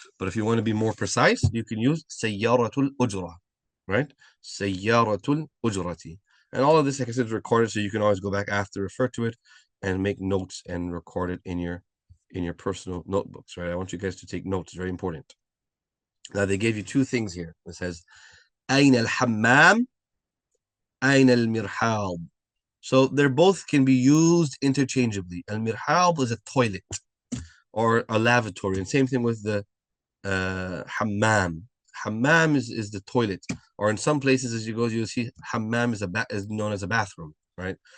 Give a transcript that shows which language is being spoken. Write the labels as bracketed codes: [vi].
[en] But if you want to be more precise, you can use sayyaratul ujra, right? Sayyaratul ujrati. And all of this, like I said, is recorded, so you can always go back after, refer to it, and make notes and record it in your personal notebooks, right? I want you guys to take notes, very important. Now they gave you two things here. It says [ar] أين الحمام, أين المرحاض. [en] So they're both can be used interchangeably. Al-mirhab is a toilet or a lavatory, and same thing with the hammam. Hammam is the toilet, or in some places as you go, you'll see hammam is known as a bathroom, right?